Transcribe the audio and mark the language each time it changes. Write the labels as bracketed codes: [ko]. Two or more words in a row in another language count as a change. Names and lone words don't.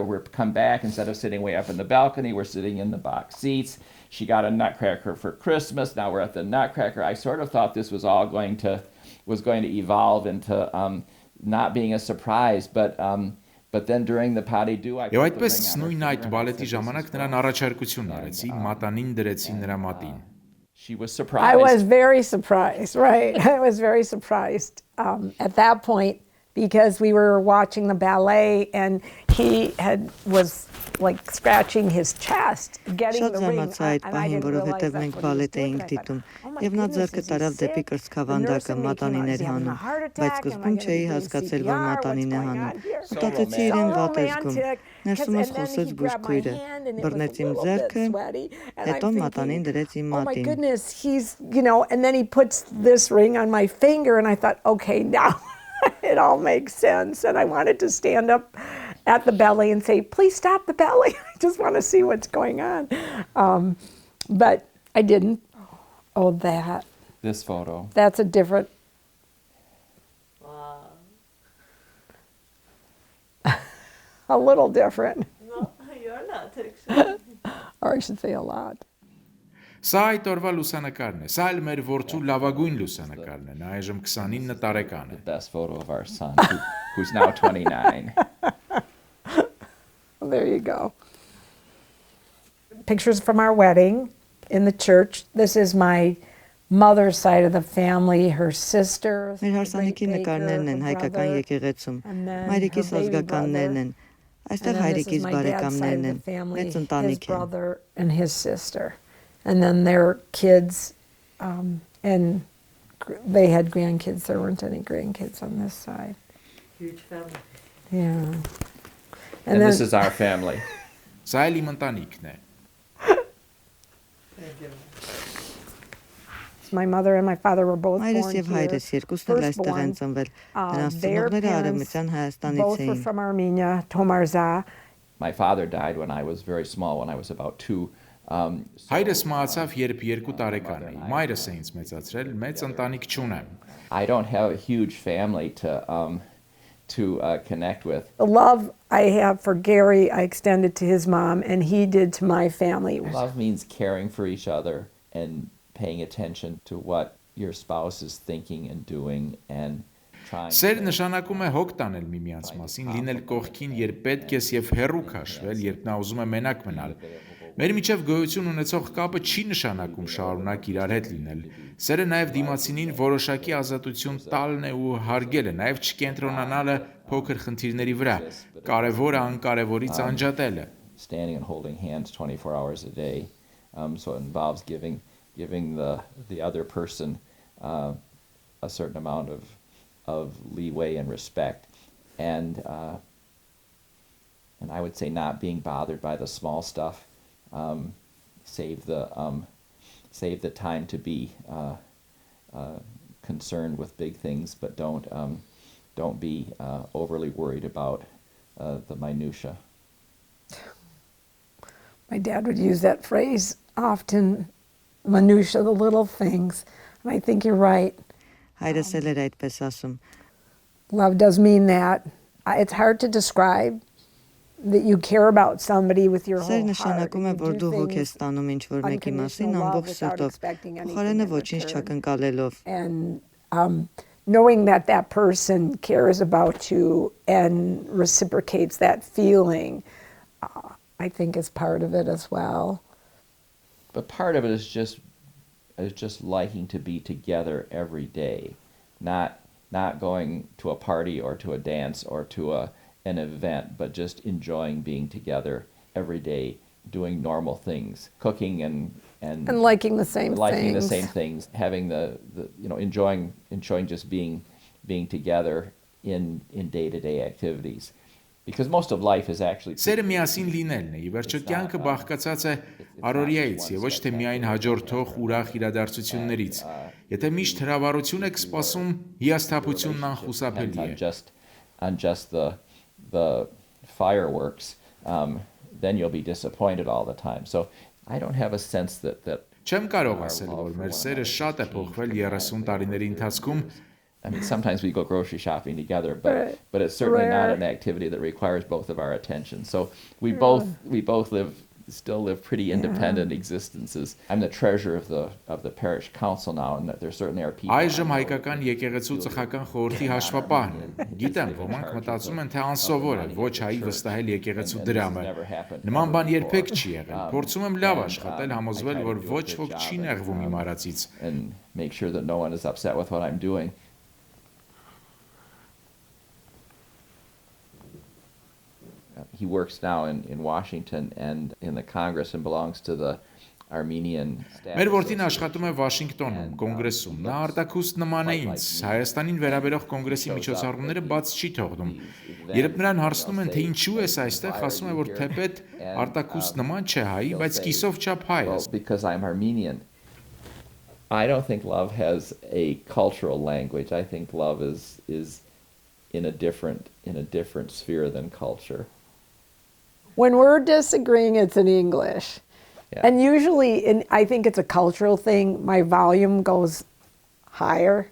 [en] We're come back, instead of sitting way up in the balcony, we're sitting in the box seats. She got a Nutcracker for Christmas. Now we're at the Nutcracker. I sort of thought this was all going to evolve into not being a surprise, but But then during the pas de deux, I [hy] Եվ [en] put the [hy] այդպես [en] ring on her [hy] նույն այդ [en] finger and I [hy] բալետի [en] said, [hy] ժամանակ նրան առաջարկություն արեցի, մատանին դրեցի նրա մատին։ [en] She was I surprised. was very surprised, right? I was very surprised at that point because we were watching the ballet and he was like scratching his chest, getting [hy] Շատ [en] the ring. [hy] զարմացա այդ [en] And I [hy] պահին, [en] didn't realize [hy] որովհետև [en] that's [hy] մենք [en] what he was [hy] բալետ [en] doing. [hy] էինք [en] And I thought, [hy] դիտում, [en] oh my [hy] եւ նա [en] goodness, [hy] ձեռքը [en] is he [hy] տարավ դեպի [en] sick? The nurse [hy] կրծքավանդակը, [en] in me came out, [hy] մատանին [en] is [hy] էր [en] he having a [hy] հանում, [en] heart [hy] բայց [en] attack? Am I [hy] սկզբում [en] gonna be [hy] չէի [en] doing [hy] հասկացել, որ [en] CPR? [hy] մատանին է [en] What's going [hy] հանում։ [en] on here? [hy] Մտածեցի [en] So [hy] իրեն վատ է զգում։ [en] romantic. [hy] Ներսում [en] And [hy] ես [en] then [hy] խոսեց [en] he grabbed my [hy] բուժքույրը, [en] hand and it was [hy] բռնեց [en] a [hy] իմ [en] little bit [hy] ձեռքը, [en] sweaty. And I'm [hy] հետո մատանին [en] thinking, [hy] դրեց իմ [en] oh my [hy] մատին։ [en] goodness, he's, and then he puts this ring on my finger and I thought, okay, now it all makes sense. And I wanted to stand up at the ballet and say, please stop the ballet. I just want to see what's going on. But I didn't. Oh, This photo. that's a different. A little different. No, you're not actually. Or I should say a lot. [hy] Սա այդ օրվա լուսանկարն է։ Սա էլ մեր որդու լավագույն լուսանկարն է։ Նա այժմ 29 տարեկան է։ [en] Best photo of our son, who's now 29. Well, there you go. Pictures from our wedding in the church. This is my mother's side of the family, her sister. [hy] Մեր հարսանիքի նկարներն են հայկական եկեղեցում։ Մայրիկիս ազգականներն են։ Այստեղ հայրիկիս բարեկամներն են։ Մեծ [en] his [hy] ընտանիք են։ [en] brother and his sister. And then their kids, and they had grandkids. There weren't any grandkids on this side. Huge family. Yeah. And this is our family. [hy] Սա էլ իմ ընտանիքն է։ [en] My mother and my father were both [hy] Մայրս [en] born [hy] եւ [en] here. [hy] հայրս երկուսն էլ այստեղ են ծնվել։ Նրանց ծնողները արևմտյան Հայաստանից [en] both were [hy] էին։ [en] from Armenia, Tomarza. My father died when I was very small, when I was about 2. [hy] Հայրս մահացավ, երբ 2 տարեկան էի։ Մայրս է ինձ մեծացրել, մեծ ընտանիք չունեմ։ [en] I don't have a huge family to connect with. The love I have for Gary, I extended to his mom, and he did to my family. Love means caring for each other and paying attention to what your spouse is thinking and doing and trying. [hy] Սեր նշանակում է հոգ տանել միմյանց մասին, լինել կողքին, երբ պետք է, եւ հեռու քաշվել, երբ նա ուզում է մենակ մնալ։ Մեր միջև գոյություն ունեցող կապը չի նշանակում շարունակ իրար հետ լինել։ Սերը նաև դիմացինին որոշակի ազատություն տալն է ու հարգելը, նաև չկենտրոնանալը փոքր խնդիրների վրա, կարևորը անկարևորից անջատելը։ [en] Standing and holding hands 24 hours a day. So it involves giving the other person a certain amount of leeway and respect, and I would say not being bothered by the small stuff. Save the time to be concerned with big things, but don't be overly worried about the minutia. My dad would use that phrase often, minutia, the little things. And I think you're right. [hy] Հայրս էլ էր այդպես ասում։ [en] Love does mean that. It's hard to describe that you care about somebody with your [hy] Սեր [en] whole heart. [hy] նշանակում է, որ դու հոգ ես տանում ինչ-որ մեկի մասին ամբողջ սրտով, փոխարենը ոչինչ չակնկալելով։ [en] And knowing that that person cares about you and reciprocates that feeling, I think is part of it as well. But part of it is just liking to be together every day, not going to a party or to a dance or to an event, but just enjoying being together every day, doing normal things, cooking and liking the same things, having the enjoying just being together in day-to-day activities. Because most of life is actually [hy] Սերը միասին լինելն է, ի վերջո կյանքը բաղկացած է առօրյայից եւ ոչ թե միայն հաջորդող ուրախ իրադարձություններից։ Եթե միշտ հրավառություն եք սպասում, հիասթափությունն անխուսափելի է։ [en] on just the fireworks, then you'll be disappointed all the time. So I don't have a sense that [hy] Չեմ կարող ասել, որ մեր սերը շատ է փոխվել 30 տարիների ընթացքում։ [en] I mean, sometimes we go grocery shopping together, but it's certainly not an activity that requires both of our attention. So we both live still live pretty independent existences. I'm the treasurer of the parish council now, and there certainly are people. [hy] Այժմ հայկական եկեղեցու ծխական խորհրդի հաշվապահն եմ։ Գիտեմ, ոմանք մտածում են, թե անսովոր է ոչ հայի վստահել եկեղեցու դրամը։ Նման բան երբեք չի եղել։ Փորձում եմ լավ աշխատել, համոզվել, որ ոչ ոք չի նեղվում իմ արածից։ [en] And make sure that no one is upset with what I'm doing. He works now in Washington and in the Congress and belongs to the Armenian staff. [hy] Մեր որդին աշխատում է Վաշինգտոնում, կոնգրեսում։ Նա արտակուստ նման է ինձ։ Հայաստանին վերաբերող կոնգրեսի միջոցառումները բաց չի թողնում։ Երբ նրան հարցնում են, թե ինչու ես այստեղ, ասում է, որ թեպետ արտակուստ նման չէ հայի, բայց կիսով չափ հայ է։ [en] Because I'm Armenian. I don't think love has a cultural language. I think love is in a different sphere than culture. When we're disagreeing, it's in English. Yeah. And usually, I think it's a cultural thing, my volume goes higher.